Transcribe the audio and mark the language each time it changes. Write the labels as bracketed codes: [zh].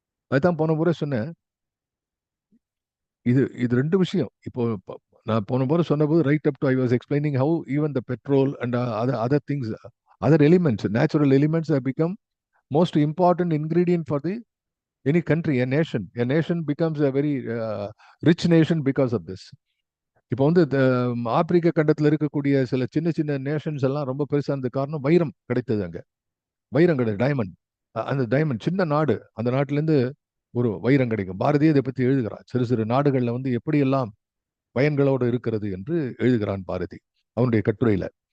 [ta] அதுதான் போன முறை சொன்னேன். இது இது ரெண்டு விஷயம். இப்போ நான் போன முறை சொன்னபோது [en] Right up to I was explaining how even the petrol and other things, other elements, natural elements have become most important ingredient for the any country, a nation. A nation becomes a very rich nation because of this. [ta] இப்போ ஆப்பிரிக்க கண்டத்தில் இருக்கக்கூடிய சில சின்ன சின்ன Nations எல்லாம் ரொம்ப பெருசானது காரணம் வைரம் கிடைத்தது அங்க. வைரம் கிடையாது, டைமண்ட். அந்த டைமண்ட் சின்ன நாடு, அந்த நாட்டிலேருந்து ஒரு வைரம் கிடைக்கும். பாரதியே இதை பற்றி எழுதுகிறான். சிறு சிறு நாடுகளில் வந்து எப்படியெல்லாம் பயன்களோடு இருக்கிறது என்று எழுதுகிறான் பாரதி அவனுடைய கட்டுரையில.